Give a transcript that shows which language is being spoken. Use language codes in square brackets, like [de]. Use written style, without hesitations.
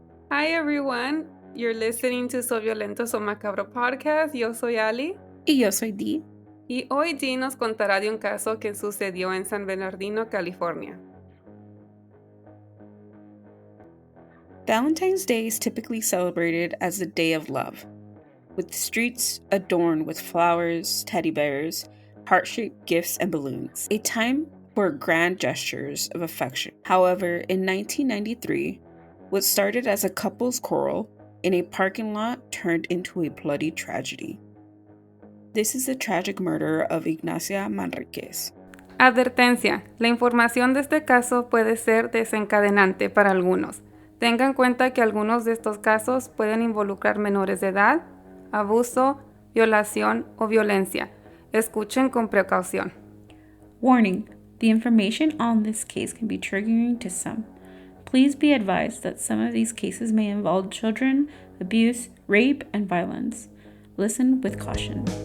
[en] Hi everyone, you're listening to So Violento, So Macabro podcast. [es] Yo soy Ali. Y yo soy Dee. Y hoy Dee nos contará de un caso que sucedió en San Bernardino, California. [en] Valentine's Day is typically celebrated as a day of love, with streets adorned with flowers, teddy bears, heart-shaped gifts, and balloons. A time for grand gestures of affection. However, in 1993, what started as a couple's quarrel in a parking lot turned into a bloody tragedy. This is the tragic murder of Ignacia Manriquez. [es] Advertencia: la información de este caso puede ser desencadenante para algunos. Tenga en cuenta que algunos de estos casos pueden involucrar menores de edad, abuso, violación o violencia. Escuchen con precaución. [en] Warning: the information on this case can be triggering to some. Please be advised that some of these cases may involve children, abuse, rape, and violence. Listen with caution.